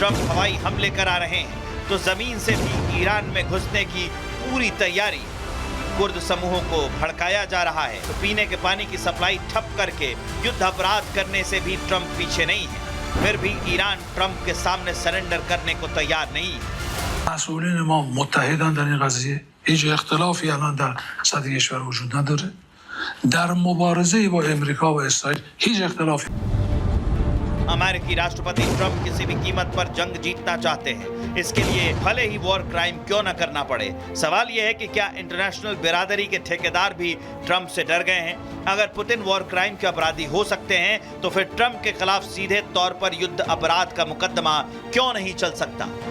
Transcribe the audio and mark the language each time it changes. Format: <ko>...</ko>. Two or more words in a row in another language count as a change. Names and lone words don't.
<hi>ट्रंप हवाई हमले करा रहे हैं तो जमीन से भी ईरान में घुसने की पूरी तैयारी। कुर्द समूहों को भड़काया जा रहा है तो पीने के पानी की सप्लाई ठप करके युद्ध अपराध करने से भी ट्रंप पीछे नहीं है। फिर भी ईरान ट्रंप के सामने सरेंडर करने को तैयार नहीं है।</hi> <fa>مسئولین ما متحدن در این قضیه. هیچ اختلافی الان در سطح کشور وجود نداره. در مبارزه با امریکا و اسرائیل هیچ اختلافی.</fa> <hi>अमेरिकी राष्ट्रपति ट्रंप किसी भी कीमत पर जंग जीतना चाहते हैं। इसके लिए भले ही</hi> <en>war crime</en> <hi>क्यों न करना पड़े। सवाल यह है कि क्या इंटरनेशनल बिरादरी के ठेकेदार भी ट्रंप से डर गए हैं? अगर पुतिन</hi> <en>war crime</en> <hi>के अपराधी हो सकते हैं तो फिर ट्रंप के खिलाफ सीधे तौर पर युद्ध अपराध का मुकदमा क्यों नहीं चल सकता?</hi>